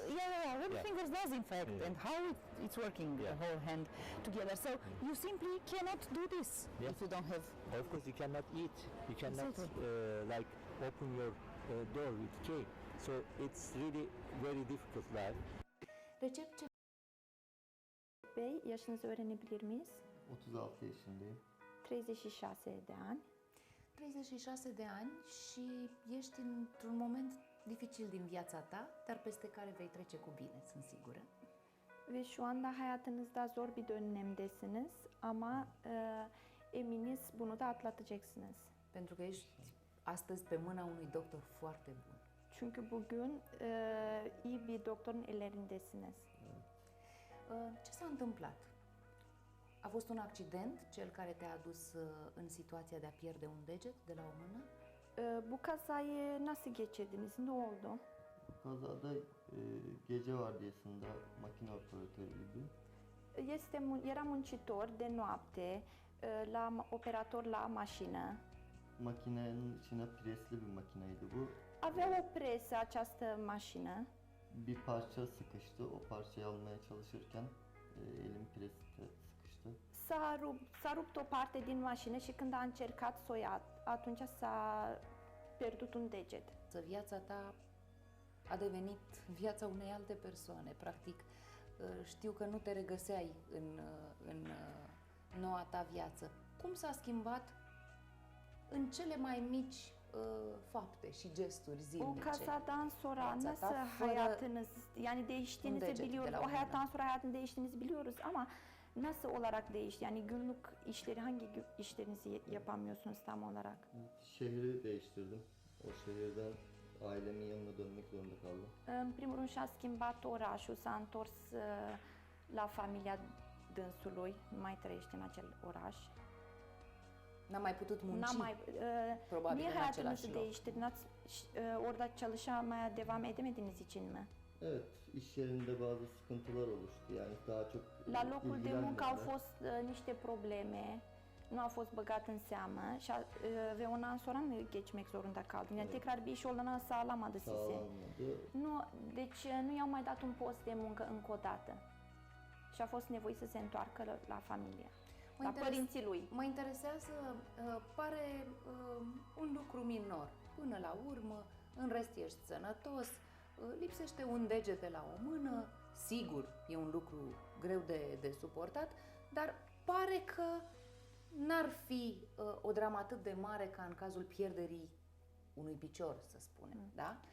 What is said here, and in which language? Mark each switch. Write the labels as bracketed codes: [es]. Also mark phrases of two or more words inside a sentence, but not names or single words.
[en] what the fingers does in fact, and how it's working the whole hand together. So you simply cannot do this if you don't have. Of course, you cannot eat. You cannot like open your door with key. So it's really very difficult life. [tr] Recep Bey, yaşınızı öğrenebilir miyiz? 36 yaşındayım. [ro] 36 de ani. 36 de ani și ești într-un moment dificil din viața ta, dar peste care vei trece cu bine, sunt sigură. [tr] Ve şu anda hayatınızda zor bir dönemdesiniz ama eminiz bunu da atlatacaksınız. [ro] Pentru că ești astăzi pe mâna unui doctor foarte bun. [tr] Çünkü bugün iyi bir doktorun ellerindesiniz. [ro] Ce s-a întâmplat? A fost un accident, cel care te-a adus în situația de a pierde un deget de la o mână? [tr] Bu kazayı nasıl geçirdiniz? Ne oldu? Kazada gece vardiyasında makine operatörüydüm. [ro] Era muncitor de noapte, operator la mașină. [tr] Makinenin içine presli bir makineydi bu. [ro] Avea o presă această mașină. [tr] Bir parça sıkıştı. O parçayı almaya çalışırken elim preste sıkıştı. [ro] S-a rupt o parte din mașină și când a încercat să o ia, atunci s-a pierdut un deget. Viața ta a devenit viața unei alte persoane. Practic, știu că nu te regăseai în noua ta viață. Cum s-a schimbat în cele mai mici fapte și gesturi zilnice? [tr] O kazadan sonra nasıl hayatınız, yani değiştiğinizi biliyoruz. O hayattan sonra hayatın değiştiğinizi biliyoruz ama nasıl olarak değişti? Yani günlük işleri, hangi işlerinizi yapamıyorsunuz tam olarak? Şehri değiştirdim. O şehirden ailemin yanına dönmek zorunda kaldım. [ro] În primul rând și-a schimbat orașul, s-a întors la familia dânsului, nu mai trăiește în acel oraș. N-a mai putut munci, probabil [tr] Niye [ro] în același [tr] hayatınızı [ro] loc. [tr] değiştirdiniz? Orada çalışmaya devam edemediğiniz için mi? Evet, iş yerinde bazı sıkıntılar oluştu. Yani daha çok [ro] La locul de muncă au [tr] ilgilenmediler. [ro] fost niște probleme, nu a fost băgat în seamă și [tr] ve ondan sonra mı geçmek zorunda kaldın? Yani tekrar bir iş olanağı sağlamadı size. Sağlanmadı. [ro] Nu, deci nu i-au mai dat un post de muncă încă o dată. Și a fost nevoit să se întoarcă la familie, la părinții lui. Mă interesează, pare un lucru minor. Până la urmă, în rest ești sănătos, lipsește un deget de la o mână, sigur, e un lucru greu de suportat, dar pare că n-ar fi o dramă atât de mare ca în cazul pierderii unui picior, să spunem, da?